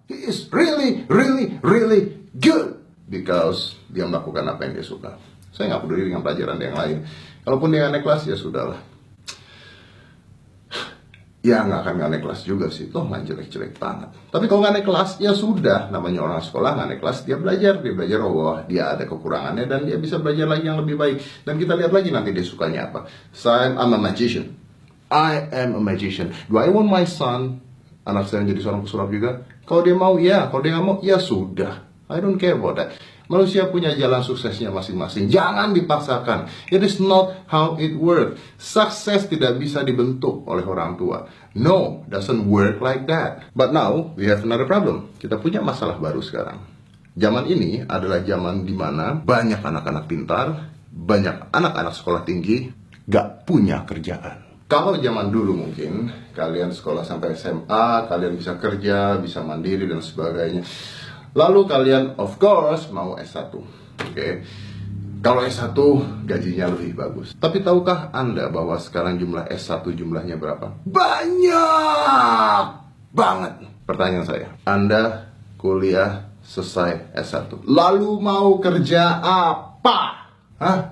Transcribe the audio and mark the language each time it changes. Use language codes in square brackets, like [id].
[en] He is really, really, really good. [id] Because dia melakukan apa yang dia suka. Saya nggak peduli dengan pelajaran yang lain. Kalaupun dia nggak naik kelas, ya sudahlah. Ya nggak akan nggak naik kelas juga sih. Toh nggak jelek-jelek banget. Tapi kalau nggak naik kelas, ya sudah. Namanya orang sekolah nggak naik kelas, dia belajar. Dia belajar, oh dia ada kekurangannya. Dan dia bisa belajar lagi yang lebih baik. Dan kita lihat lagi nanti dia sukanya apa. [en] So I'm a magician. I am a magician. Do I want my son, [id] anak saya jadi seorang pesulap juga? Kalau dia mau, ya. Kalau dia nggak mau, ya sudah. [en] I don't care about that. [id] Manusia punya jalan suksesnya masing-masing. Jangan dipaksakan. [en] It is not how it works. [id] Sukses tidak bisa dibentuk oleh orang tua. [en] No, doesn't work like that. But now, we have another problem. [id] Kita punya masalah baru sekarang. Zaman ini adalah zaman di mana banyak anak-anak pintar, banyak anak-anak sekolah tinggi, gak punya kerjaan. Kalau zaman dulu mungkin, kalian sekolah sampai SMA, kalian bisa kerja, bisa mandiri, dan sebagainya. Lalu kalian, [en] of course, [id] mau S1. Oke. Kalau S1, gajinya lebih bagus. Tapi tahukah Anda bahwa sekarang jumlah S1 jumlahnya berapa? Banyak banget. Pertanyaan saya, Anda kuliah selesai S1. Lalu mau kerja apa? Hah?